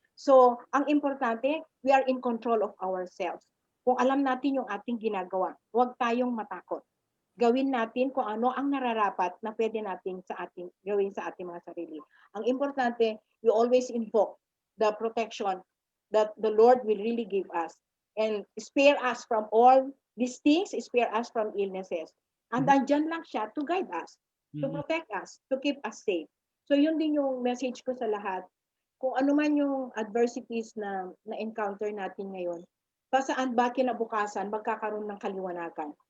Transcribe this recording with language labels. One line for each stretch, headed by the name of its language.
English: So,
Filipino: ang importante,
English: we are in control of ourselves.
Filipino: Kung alam natin yung ating ginagawa, huwag tayong matakot. Gawin natin kung ano ang nararapat na pwede natin gawin sa ating mga sarili. Ang importante,
English: we always invoke the protection that the Lord will really give us and spare us from all these things, spare us from illnesses. And
Filipino: andyan lang siya
English: to guide us, to protect us, to keep us safe.
Filipino: So yun din yung message ko sa lahat. Kung ano man yung adversities na encounter natin ngayon, pasaan ba kinabukasan magkakaroon ng kaliwanagan?